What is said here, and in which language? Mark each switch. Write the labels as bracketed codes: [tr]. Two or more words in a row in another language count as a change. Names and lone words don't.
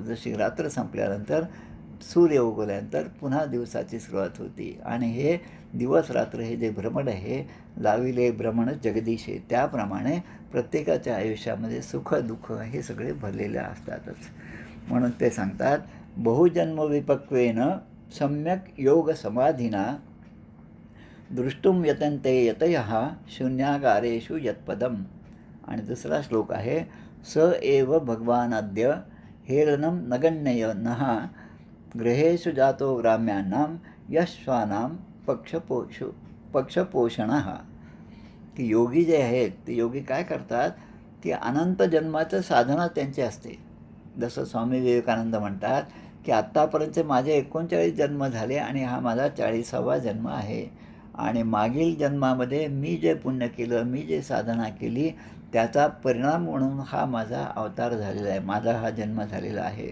[mr] जशी रात्र संपल्यानंतर सूर्य उगवल्यानंतर पुन्हा दिवसाची सुरुवात होती आणि हे दिवस रात्र हे जे भ्रमण आहे लाविले भ्रमण जगदीशे, त्याप्रमाणे प्रत्येकाच्या आयुष्यामध्ये सुख दुःख हे सगळे भरलेले असतातच. [sa] म्हणून ते सांगतात बहुजन्म विपक्वेन सम्यक योग समाधीना दृष्टुम यतन्ते यतयः शून्यागारेषु यत्पदम. आणि दुसरा श्लोक आहे स एव भगवानाद्य हेलनं नगण्यय नः गृहेषु जातो ग्राम्याणां यश्वानां पक्षपोषणः. [mr] की योगी जे आहेत ते योगी काय करतात की अनंत जन्माचं साधना त्यांची असते. जसं स्वामी विवेकानंद म्हणतात की आत्तापर्यंत माझे 39 जन्म झाले आणि हा माझा 40वा जन्म आहे आणि मागील जन्मामध्ये मी जे पुण्य केलं, मी जे साधना केली त्याचा परिणाम म्हणून हा माझा अवतार झालेला आहे, माझा हा जन्म झालेला आहे.